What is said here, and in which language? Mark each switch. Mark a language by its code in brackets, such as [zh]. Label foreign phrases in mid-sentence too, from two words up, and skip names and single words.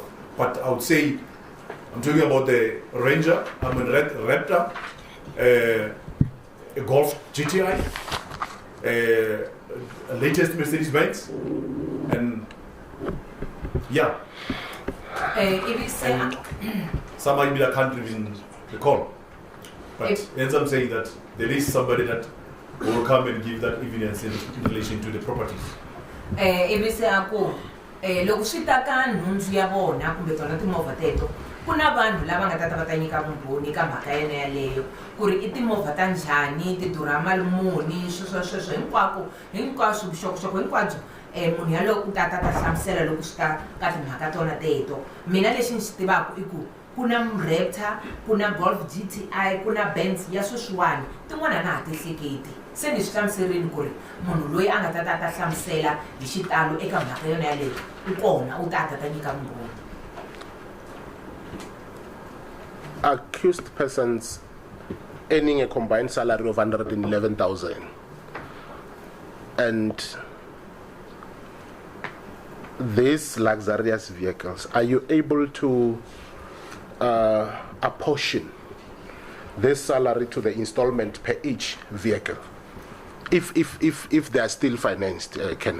[en] But I would say, I'm talking about the Ranger, I mean Raptor, a Golf GTI, a latest Mercedes-Benz, and yeah. Some might be the country in the call. But hence I'm saying that there is somebody that will come and give that evidence in relation to the properties. [ts] Loko swi ta ka nhundzu ya vona kumbe tona timovha teto ku na vanhu lava nga ta va ta nyika vumbhoni ka mhaka yena yaleyo ku ri i timovha ta njhani ti durha mali muni sweswo hinkwaswo vuxokoxoko hinkwabyo munhu yaloyo u ta hlamusela loko swi ta ka timhaka tona teto. Mina lexi ni xi tivaka i ku ku na Raptor, ku na Golf GTI, ku na Benz ya sweswiwani tin'wana na ha ti hleketi se ni swi hlamuserile ku ri munhu loyi a nga ta hlamusela hi xitalo eka mhaka yona yaleyo u kona u ta nyika vumbhoni. [en] Accused persons earning a combined salary of 111,000 and these luxurious vehicles, are you able to apportion this salary to the installment per each vehicle if they are still financed, Kenneth?